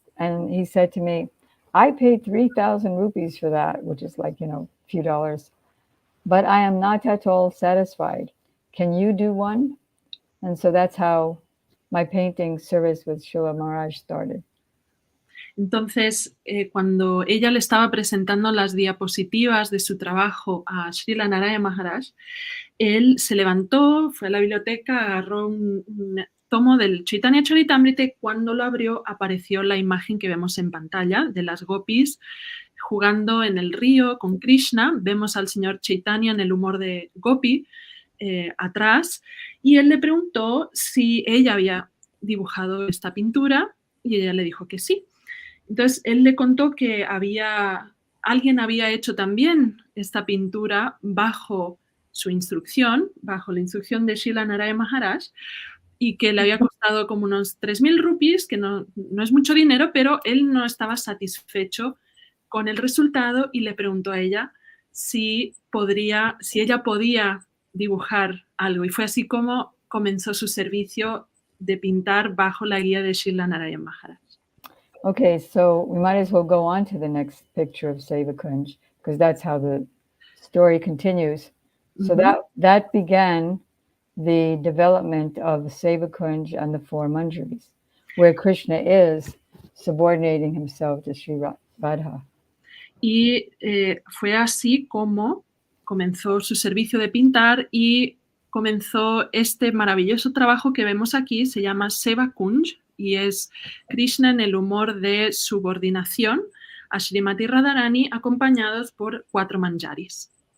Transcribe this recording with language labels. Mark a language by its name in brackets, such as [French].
[English] And he said to me, "I paid 3,000 rupees for that," which is like, a few dollars, "but I am not at all satisfied. Can you do one?" And so that's how my painting service with Srila Maharaj started. [Spanish] Entonces, cuando ella le estaba presentando las diapositivas de su trabajo a Srila Narayana Maharaj, él se levantó, fue a la biblioteca, agarró un tomo del Chaitanya Charitamrita y cuando lo abrió apareció la imagen que vemos en pantalla de las gopis jugando en el río con Krishna. Vemos al señor Chaitanya en el humor de gopi atrás y él le preguntó si ella había dibujado esta pintura y ella le dijo que sí. Entonces, él le contó que alguien había hecho también esta pintura bajo su instrucción, bajo la instrucción de Srila Narayana Maharaj, y que le había costado como unos 3,000 rupees, que no es mucho dinero, pero él no estaba satisfecho con el resultado y le preguntó a ella si ella podía dibujar algo. Y fue así como comenzó su servicio de pintar bajo la guía de Srila Narayana Maharaj. [English] Okay, so we might as well go on to the next picture of Sevakunj, because that's how the story continues. So that began the development of the Sevakunj and the 4 manjaris, where Krishna is subordinating himself to Sri Radha. [Spanish] Y fue así como comenzó su servicio de pintar y comenzó este maravilloso trabajo que vemos aquí, se llama Sevakunj, y es Krishna en el humor de subordinación a Srimati Radharani acompañados por 4 manjaris.